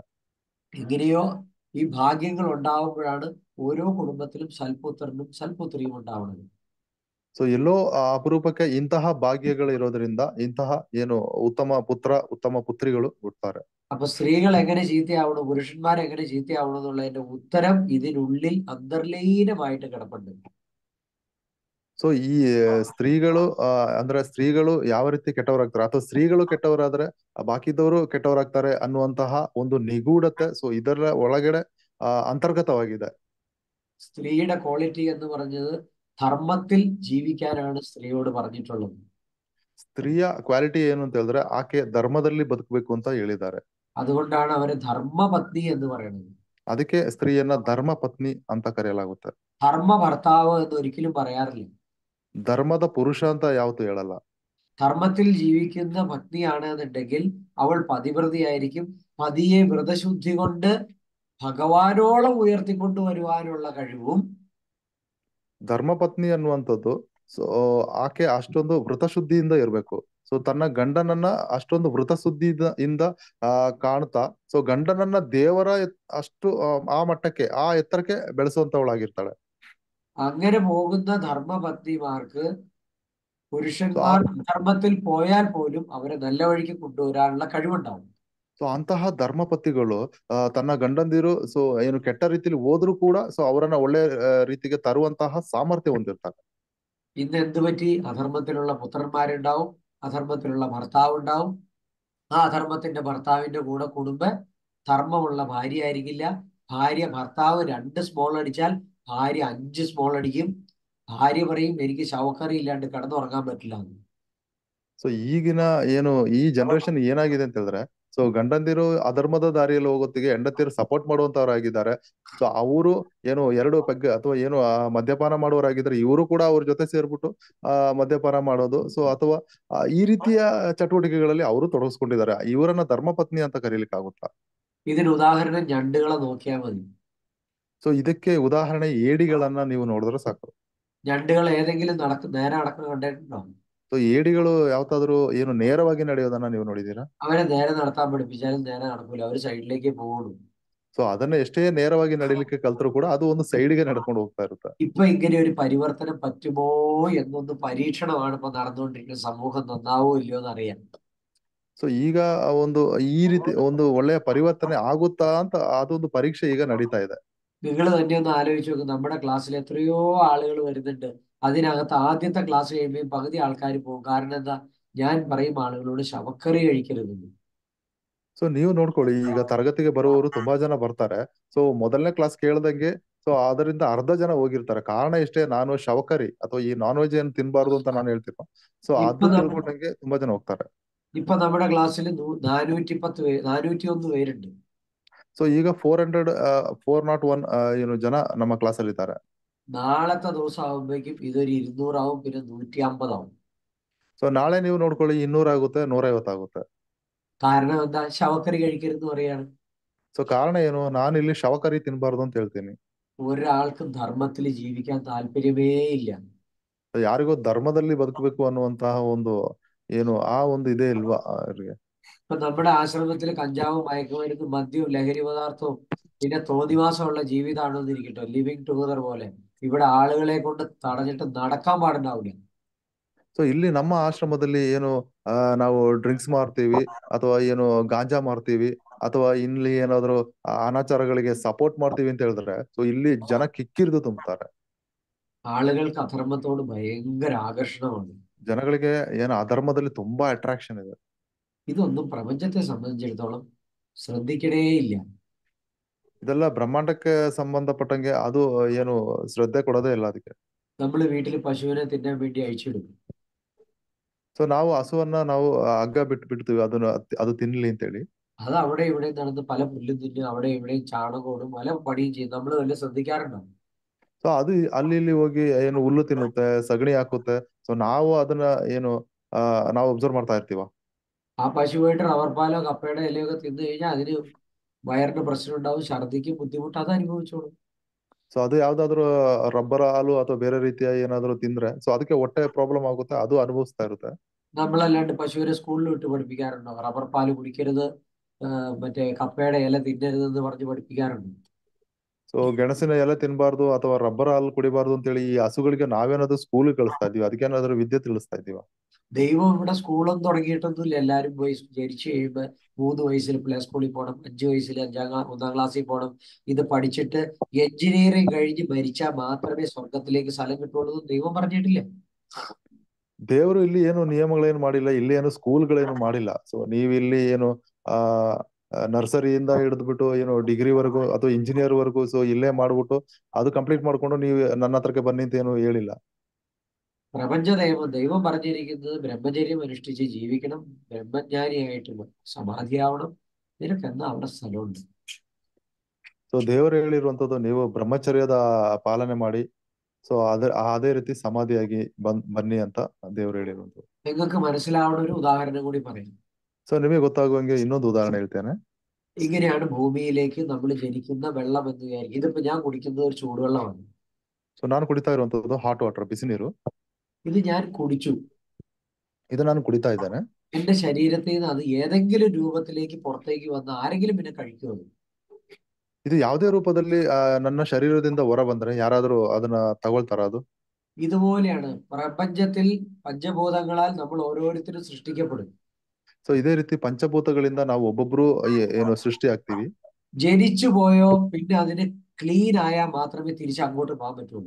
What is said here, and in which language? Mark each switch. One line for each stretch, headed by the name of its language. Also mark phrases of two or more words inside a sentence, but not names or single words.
Malayalam: എങ്ങനെയോ ഈ ഭാഗ്യങ്ങൾ ഉണ്ടാവുമ്പോഴാണ് ഓരോ കുടുംബത്തിലും സൽപുത്രനും സൽപുത്രിയും ഉണ്ടാവുന്നത്.
Kannada: ಸೊ ಎಲ್ಲೋ ಅಪರೂಪಕ್ಕೆ ಇಂತಹ ಭಾಗ್ಯಗಳು ಇರೋದ್ರಿಂದ ಇಂತಹ ಏನು ಉತ್ತಮ ಪುತ್ರ ಉತ್ತಮ ಪುತ್ರಿಗಳು ಹುಟ್ಟುತ್ತಾರೆ.
Malayalam: അപ്പൊ സ്ത്രീകൾ എങ്ങനെ ചീത്തയാവണം, പുരുഷന്മാർ എങ്ങനെ ചീത്തയാവണം എന്നുള്ളതിന്റെ ഉത്തരം ഇതിനുള്ളിൽ അന്തർലീനമായിട്ട് കിടപ്പുണ്ട്.
Kannada: ಸೊ ಈ ಸ್ತ್ರೀಗಳು ಅಂದ್ರೆ ಸ್ತ್ರೀಗಳು ಯಾವ ರೀತಿ ಕೆಟ್ಟವರಾಗ್ತಾರೆ ಅಥವಾ ಸ್ತ್ರೀಗಳು ಕೆಟ್ಟವರಾದ್ರೆ ಬಾಕಿದವರು ಕೆಟ್ಟವರಾಗ್ತಾರೆ ಅನ್ನುವಂತಹ ಒಂದು ನಿಗೂಢತೆ ಸೊ ಇದರ ಒಳಗಡೆ ಅಂತರ್ಗತವಾಗಿದೆ.
Malayalam: സ്ത്രീയുടെ ക്വാളിറ്റി എന്ന് പറഞ്ഞത് ധർമ്മത്തിൽ ജീവിക്കാനാണ് സ്ത്രീയോട് പറഞ്ഞിട്ടുള്ളത്.
Kannada: ಸ್ತ್ರೀಯ ಕ್ವಾಲಿಟಿ ಏನು ಅಂತ ಹೇಳಿದ್ರೆ ಆಕೆ ಧರ್ಮದಲ್ಲಿ ಬದುಕಬೇಕು ಅಂತ ಹೇಳಿದ್ದಾರೆ.
Malayalam: അതുകൊണ്ടാണ് അവരെ ധർമ്മപത്നി എന്ന് പറയുന്നത്.
Kannada: ಅದಕ್ಕೆ ಸ್ತ್ರೀಯನ್ನ ಧರ್ಮ ಪತ್ನಿ ಅಂತ ಕರೆಯಲಾಗುತ್ತೆ.
Malayalam: ധർമ്മ ഭർത്താവ് എന്ന് ഒരിക്കലും പറയാറില്ല.
Kannada: ಧರ್ಮದ ಪುರುಷ ಅಂತ ಯಾವತ್ತೂ ಹೇಳಲ್ಲ.
Malayalam: ധർമ്മത്തിൽ ജീവിക്കുന്ന പത്നിയാണ് എന്നുണ്ടെങ്കിൽ അവൾ പതിവ്രതയായിരിക്കും. പതിയെ വ്രതശുദ്ധി കൊണ്ട് ഭഗവാനോളം ഉയർത്തിക്കൊണ്ടുവരുവാനുള്ള കഴിവും.
Kannada: ಧರ್ಮಪತ್ನಿ ಅನ್ನುವಂಥದ್ದು ಸೊ ಆಕೆ ಅಷ್ಟೊಂದು ವೃತಶುದ್ಧಿಯಿಂದ ಇರ್ಬೇಕು. ಸೊ ತನ್ನ ಗಂಡನನ್ನ ಅಷ್ಟೊಂದು ವೃತಶುದ್ಧಿಯಿಂದ ಕಾಣ್ತಾ ಸೊ ಗಂಡನನ್ನ ದೇವರ ಅಷ್ಟು ಆ ಮಟ್ಟಕ್ಕೆ ಆ ಎತ್ತರಕ್ಕೆ ಬೆಳೆಸುವಂತವಳಾಗಿರ್ತಾಳೆ.
Malayalam: അങ്ങനെ പോകുന്ന ധർമ്മപത്നിമാർക്ക്
Kannada: ಸೊ
Malayalam: പുരുഷന്മാർ ധർമ്മത്തിൽ പോയാൽ പോലും അവരെ നല്ല വഴിക്ക് കൊണ്ടുവരാനുള്ള കഴിവുണ്ടാവും.
Kannada: ಸೊ ಅಂತಹ ಧರ್ಮಪತಿಗಳು ತನ್ನ ಗಂಡಂದಿರು ಸೊ ಏನು ಕೆಟ್ಟ ರೀತಿಯಲ್ಲಿ ಹೋದ್ರು ಕೂಡ ಸೊ ಅವರನ್ನ ಒಳ್ಳೆ ರೀತಿಗೆ ತರುವಂತಹ ಸಾಮರ್ಥ್ಯ ಹೊಂದಿರ್ತಾರೆ.
Malayalam: ഇന്ന് എന്ത് പറ്റി? അധർമ്മത്തിലുള്ള പുത്രന്മാരുണ്ടാവും, അധർമ്മത്തിലുള്ള ഭർത്താവ് ഉണ്ടാവും. ആ അധർമ്മത്തിന്റെ ഭർത്താവിന്റെ കൂടെ കുടുംബ ധർമ്മമുള്ള ഭാര്യ ആയിരിക്കില്ല. ഭാര്യ ഭർത്താവ് 2 സ്മോൾ അടിച്ചാൽ ഭാര്യ 5 സ്മോൾ അടിക്കും. ഭാര്യ പറയും എനിക്ക് ശവക്കറി ഇല്ലാണ്ട് കിടന്നുറങ്ങാൻ പറ്റില്ല എന്ന്.
Kannada: ಸೊ ಈಗಿನ ಏನು ಈ ಜನರೇಷನ್ ಏನಾಗಿದೆ ಅಂತ ಹೇಳಿದ್ರೆ ಸೊ ಗಂಡಂದಿರು ಅಧರ್ಮದ ದಾರಿಯಲ್ಲಿ ಹೋಗೋತ್ತಿಗೆ ಹೆಂಡತಿಯರು ಸಪೋರ್ಟ್ ಮಾಡುವಂತವರಾಗಿದ್ದಾರೆ. ಸೊ ಅವರು ಏನು 2 ಪೆಗ್ ಅಥವಾ ಏನು ಮದ್ಯಪಾನ ಮಾಡುವವರಾಗಿದ್ದಾರೆ, ಇವರು ಕೂಡ ಅವ್ರ ಜೊತೆ ಸೇರ್ಬಿಟ್ಟು ಮದ್ಯಪಾನ ಮಾಡೋದು ಸೊ ಅಥವಾ ಈ ರೀತಿಯ ಚಟುವಟಿಕೆಗಳಲ್ಲಿ ಅವರು ತೊಡಗಿಸ್ಕೊಂಡಿದ್ದಾರೆ. ಇವರನ್ನ ಧರ್ಮಪತ್ನಿ ಅಂತ ಕರೀಲಿಕ್ಕೆ ಆಗುತ್ತಾ?
Malayalam: ഇതിന് ഉദാഹരണം ഞണ്ടുകളെ നോക്കിയാൽ മതി.
Kannada: ಸೊ ಇದಕ್ಕೆ ಉದಾಹರಣೆ ಏಡಿಗಳನ್ನ ನೀವು ನೋಡಿದ್ರೆ ಸಾಕು.
Malayalam: ഞണ്ടുകൾ ഏതെങ്കിലും നേരെ നടക്കുന്ന കണ്ടിട്ടുണ്ടോ?
Kannada: ಸೊ ಏಡಿಗಳು ಯಾವತ್ತಾದ್ರೂ ಏನು ನೇರವಾಗಿ ನಡೆಯೋದನ್ನ ನೀವು ನೋಡಿದೀರಾ?
Malayalam: അവരെ നേരെ നടത്താൻ പഠിപ്പിച്ചാലും നേരെ നടക്കൂല, അവര് സൈഡിലേക്ക് പോകുള്ളൂ.
Kannada: ಸೊ ಅದನ್ನ ಎಷ್ಟೇ ನೇರವಾಗಿ ನಡಿಲಿಕ್ಕೆ ಕಲ್ತರೂ ಕೂಡ ಅದು ಒಂದು ಸೈಡ್ಗೆ ನಡ್ಕೊಂಡು ಹೋಗ್ತಾ ಇರುತ್ತೆ.
Malayalam: ഇപ്പൊ ഇങ്ങനെ ഒരു പരിവർത്തനം പറ്റുമോ എന്നൊന്ന് പരീക്ഷണമാണ് ഇപ്പൊ നടന്നുകൊണ്ടിരിക്കുന്ന. സമൂഹം നന്നാവോ ഇല്ലയോ എന്ന് അറിയാൻ.
Kannada: ಸೊ ಈಗ ಒಂದು ಈ ರೀತಿ ಒಂದು ಒಳ್ಳೆಯ ಪರಿವರ್ತನೆ ಆಗುತ್ತಾ ಅಂತ ಅದೊಂದು ಪರೀಕ್ಷೆ ಈಗ ನಡೀತಾ ಇದೆ.
Malayalam: നിങ്ങൾ തന്നെ ഒന്ന് ആലോചിച്ച് നോക്ക്. നമ്മുടെ ക്ലാസ്സിൽ എത്രയോ ആളുകൾ വരുന്നുണ്ട്. അതിനകത്ത് ആദ്യത്തെ ക്ലാസ് കഴിയുമ്പോൾ പകുതി ആൾക്കാർ പോകും. കാരണം എന്താ? ഞാൻ പറയും ആളുകളോട് ശവക്കറി കഴിക്കരുതെന്ന്.
Kannada: ಸೊ ನೀವು ನೋಡ್ಕೊಳ್ಳಿ, ಈಗ ತರಗತಿಗೆ ಬರುವವರು ತುಂಬಾ ಜನ ಬರ್ತಾರೆ. ಸೊ ಮೊದಲನೇ ಕ್ಲಾಸ್ ಕೇಳ್ದಂಗೆ ಸೊ ಅದರಿಂದ ಅರ್ಧ ಜನ ಹೋಗಿರ್ತಾರೆ. ಕಾರಣ ಇಷ್ಟೇ, ನಾನು ಶವಕರಿ ಅಥವಾ ಈ
English: non veg
Kannada: ಏನು ತಿನ್ಬಾರ್ದು ಅಂತ ನಾನು ಹೇಳ್ತೀನಿ. ಸೊ
Malayalam: ഇപ്പൊ
Kannada: ಅದು ತಿಳ್ಕೊಂಡಂಗೆ ತುಂಬಾ ಜನ ಹೋಗ್ತಾರೆ.
Malayalam: ഇപ്പൊ നമ്മുടെ ക്ലാസ്സിൽ 401 പേരുണ്ട്.
Kannada: ಸೊ ಈಗ 401 ಏನು ಜನ ನಮ್ಮ ಕ್ಲಾಸ್ ಅಲ್ಲಿ ಇದ್ದಾರೆ.
Malayalam: നാളത്തെ ദിവസം ആകുമ്പോഴേക്കും ഇതൊരു 200 ആവും, പിന്നെ 150 ആവും.
Kannada: ಸೊ ನಾಳೆ ನೀವು ನೋಡ್ಕೊಳ್ಳಿ 200 ಆಗುತ್ತೆ, 150 ಆಗುತ್ತೆ.
Malayalam: കാരണം എന്താ? ശവക്കറി കഴിക്കരുതെന്ന് പറയാണ്.
Kannada: ಸೊ ಕಾರಣ ಏನು? ನಾನು ಇಲ್ಲಿ ಶವಕರಿ ತಿನ್ಬಾರ್ದು ಅಂತ ಹೇಳ್ತೀನಿ.
Malayalam: ഒരാൾക്കും ധർമ്മത്തിൽ ജീവിക്കാൻ താല്പര്യമേ ഇല്ല.
Kannada: ಯಾರಿಗೋ ಧರ್ಮದಲ್ಲಿ ಬದುಕಬೇಕು ಅನ್ನುವಂತಹ ಒಂದು ಏನು ಆ ಒಂದು ಇದೇ ಇಲ್ವಾ ಅವ್ರಿಗೆ?
Malayalam: ഇപ്പൊ നമ്മുടെ ആശ്രമത്തിൽ കഞ്ചാവും മയക്കുമരുന്നും മദ്യവും ലഹരി പദാർത്ഥവും പിന്നെ തോന്നിവാസമുള്ള ജീവിതമാണോ എന്നിരിക്കട്ടെ,
English: living together
Malayalam: പോലെ ഇവിടെ ആളുകളെ കൊണ്ട് തടഞ്ഞിട്ട് നടക്കാൻ പാടുണ്ടാവില്ല.
Kannada: ಸೊ ಇಲ್ಲಿ ನಮ್ಮ ಆಶ್ರಮದಲ್ಲಿ ಏನು ನಾವು ಡ್ರಿಂಕ್ಸ್ ಮಾಡ್ತೀವಿ ಅಥವಾ ಏನು ಗಾಂಜಾ ಮಾಡ್ತೀವಿ ಅಥವಾ ಇಲ್ಲಿ ಏನಾದ್ರು ಅನಾಚಾರಗಳಿಗೆ ಸಪೋರ್ಟ್ ಮಾಡ್ತೀವಿ ಅಂತ ಹೇಳಿದ್ರೆ ಸೊ ಇಲ್ಲಿ ಜನ ಕಿಕ್ಕಿರಿದು ತುಂಬುತ್ತಾರೆ.
Malayalam: ആളുകൾക്ക് അധർമ്മത്തോട് ഭയങ്കര ആകർഷണമാണ്.
Kannada: ಜನಗಳಿಗೆ ಏನು ಅಧರ್ಮದಲ್ಲಿ ತುಂಬಾ ಅಟ್ರಾಕ್ಷನ್ ಇದೆ.
Malayalam: ഇതൊന്നും പ്രപഞ്ചത്തെ സംബന്ധിച്ചിടത്തോളം ശ്രദ്ധിക്കണേ ഇല്ല.
Kannada: ಇದೆಲ್ಲ ಬ್ರಹ್ಮಾಂಡಕ್ಕೆ ಸಂಬಂಧಪಟ್ಟಂಗೆ ಅದು ಏನು ಶ್ರದ್ಧೆ ಕೊಡೋದೇ ಇಲ್ಲ ಅದಕ್ಕೆ.
Malayalam: നമ്മൾ വീട്ടിൽ പശുവിനെ തിന്നാൻ വേണ്ടി അഴിച്ചിടും.
Kannada: ಸೊ ನಾವು ಹಸುವನ್ನ ನಾವು ಹಗ್ಗ ಬಿಡ್ತೀವಿ ಅದನ್ನ ಅದು ತಿನ್ಲಿ ಅಂತೇಳಿ.
Malayalam: അത് അവിടെ ഇവിടെ നടന്ന് പല പുല്ലും തിന്നും, അവിടെ ഇവിടെയും ചാണകോടും പല പണിയും ചെയ്യും. നമ്മൾ വല്ല ശ്രദ്ധിക്കാറുണ്ടോ?
Kannada: ಸೊ ಅದು ಅಲ್ಲಿ ಇಲ್ಲಿ ಹೋಗಿ ಏನು ಹುಲ್ಲು ತಿನ್ನುತ್ತೆ, ಸಗಣಿ ಹಾಕುತ್ತೆ. ಸೊ ನಾವು ಅದನ್ನ ಏನು ನಾವು ಅಬ್ಸರ್ವ್ ಮಾಡ್ತಾ ಇರ್ತೀವ.
Malayalam: ആ പശുവായിട്ട് റബ്ബർ പാലോ കപ്പയുടെ ഇലയോ ഒക്കെ തിന്നു കഴിഞ്ഞാൽ അതിന് വയറിന് പ്രശ്നം ഉണ്ടാവും, ഛർദിക്കും, ബുദ്ധിമുട്ട് അത് അനുഭവിച്ചോളും.
Kannada: ಸೊ ಅದು ಯಾವ್ದಾದ್ರು ರಬ್ಬರ್ ಹಾಲು ಅಥವಾ ಬೇರೆ ರೀತಿಯ ಏನಾದ್ರು ತಿಂದ್ರೆ ಸೊ ಅದಕ್ಕೆ ಹೊಟ್ಟೆ ಪ್ರಾಬ್ಲಮ್ ಆಗುತ್ತೆ, ಅದು ಅನುಭವಿಸ್ತಾ ಇರುತ್ತೆ.
Malayalam: നമ്മളല്ലാണ്ട് പശുവിനെ സ്കൂളിൽ വിട്ട് പഠിപ്പിക്കാറുണ്ടോ? റബ്ബർ പാല് കുടിക്കരുത്, മറ്റേ കപ്പയുടെ ഇല തിന്നരുതെന്ന് പറഞ്ഞ് പഠിപ്പിക്കാറുണ്ട്.
Kannada: ಸೊ ಗೆಣಸಿನ ಎಲೆ ತಿನ್ಬಾರ್ದು ಅಥವಾ ರಬ್ಬರ್ ಹಾಲು ಕುಡಿಬಾರ್ದು ಅಂತೇಳಿ ಈ ಹಸುಗಳಿಗೆ ನಾವೇನಾದ್ರು ಸ್ಕೂಲ್ ಕಳಿಸ್ತಾ ಇದೀವಿ, ಅದಕ್ಕೇನಾದ್ರು ವಿದ್ಯೆ ತಿಳಿಸ್ತಾ ಇದೀವ?
Malayalam: ദൈവം ഇവിടെ സ്കൂളൊന്നും തുടങ്ങിയിട്ടൊന്നുമില്ല. എല്ലാവരും പോയി ജനിച്ചു കഴിയുമ്പോൾ 3 വയസ്സിൽ
English: play school-il
Malayalam: പോകണം, 5 വയസ്സിൽ 1-ാം ക്ലാസ്സിൽ പോകണം. ഇത് പഠിച്ചിട്ട് എഞ്ചിനീയറിംഗ് കഴിഞ്ഞ് മരിച്ചാൽ മാത്രമേ ಸ್വർಗത്തിലേക്ക് സ്ഥലം കിട്ടുള്ളൂ എന്ന് ദൈവം പറഞ്ഞിട്ടില്ല.
Kannada: ದೇವರು ಇಲ್ಲಿ ಏನು ನಿಯಮಗಳೇನು ಮಾಡಿಲ್ಲ, ಇಲ್ಲಿ ಏನು ಸ್ಕೂಲ್ಗಳೇನು ಮಾಡಿಲ್ಲ. ಸೊ ನೀವು ಇಲ್ಲಿ ಏನು ಆ ನರ್ಸರಿಯಿಂದ ಹಿಡಿದ್ಬಿಟ್ಟು ಏನು ಡಿಗ್ರಿವರೆಗೂ ಅಥವಾ ಇಂಜಿನಿಯರ್ ವರೆಗೂ ಸೊ ಇಲ್ಲೇ ಮಾಡ್ಬಿಟ್ಟು ಅದು ಕಂಪ್ಲೀಟ್ ಮಾಡ್ಕೊಂಡು ನೀವು ನನ್ನ ಹತ್ರಕ್ಕೆ ಬನ್ನಿ ಅಂತ ಏನು ಹೇಳಿಲ್ಲ.
Malayalam: പ്രപഞ്ച ദൈവം പറഞ്ഞിരിക്കുന്നത് ബ്രഹ്മചര്യം അനുഷ്ഠിച്ച് ജീവിക്കണം, ബ്രഹ്മജ്ഞാനിയായിട്ട് സമാധിയാവണം, നിനക്കെന്നാ അവിടെ സ്ഥലമുണ്ട്.
Kannada: ಸೊ ದೇವರು ಹೇಳಿರುವಂತದ್ದು ನೀವು ಬ್ರಹ್ಮಚರ್ಯದ ಪಾಲನೆ ಮಾಡಿ, ಸೊ ಅದೇ ರೀತಿ ಸಮಾಧಿಯಾಗಿ ಬನ್ನಿ ಅಂತ ದೇವರು ಹೇಳಿರುವಂತದ್ದು.
Malayalam: നിങ്ങൾക്ക് മനസ്സിലാവുന്ന ഒരു ഉദാഹരണം കൂടി പറയാം.
Kannada: ಸೊ ನಿಮಗೆ ಗೊತ್ತಾಗುವಂಗೆ ಇನ್ನೊಂದು ಉದಾಹರಣೆ ಹೇಳ್ತೇನೆ.
Malayalam: ഇങ്ങനെയാണ് ഭൂമിയിലേക്ക് നമ്മൾ ജനിക്കുന്ന വെള്ളം എന്ന് വിചാരിക്കും. ഇതിപ്പോ ഞാൻ കുടിക്കുന്നത് ഒരു ചൂടുവെള്ളമാണ്.
Kannada: ಸೊ ನಾನು ಕುಡಿತಾ ಇರುವಂತದ್ದು
English: hot water,
Kannada: ಬಿಸಿ ನೀರು.
Malayalam: ഇത് ഞാൻ കുടിച്ചു.
Kannada: ಇದು ನಾನು ಕುಡಿತಾ ಇದ್ದೇನೆ.
Malayalam: എന്റെ ശരീരത്തിൽ നിന്ന് അത് ഏതെങ്കിലും രൂപത്തിലേക്ക് പുറത്തേക്ക് വന്ന് ആരെങ്കിലും പിന്നെ കഴിക്കുമോ?
Kannada: ಇದು ಯಾವುದೇ ರೂಪದಲ್ಲಿ ನನ್ನ ಶರೀರದಿಂದ ಹೊರ ಬಂದ್ರೆ ಯಾರಾದ್ರೂ ಅದನ್ನ ತಗೊಳ್ತಾರ? ಅದು
Malayalam: ഇതുപോലെയാണ് പ്രപഞ്ചത്തിൽ പഞ്ചഭൂതങ്ങളാൽ നമ്മൾ ഓരോരുത്തരും സൃഷ്ടിക്കപ്പെടും.
Kannada: ಸೊ ಇದೇ ರೀತಿ ಪಂಚಭೂತಗಳಿಂದ ನಾವು ಒಬ್ಬೊಬ್ರು ಏನು ಸೃಷ್ಟಿ ಆಗ್ತೀವಿ.
Malayalam: ജനിച്ചു പോയോ പിന്നെ അതിന് ക്ലീൻ ആയാൽ മാത്രമേ തിരിച്ച് അങ്ങോട്ട് പോകാൻ പറ്റുള്ളൂ.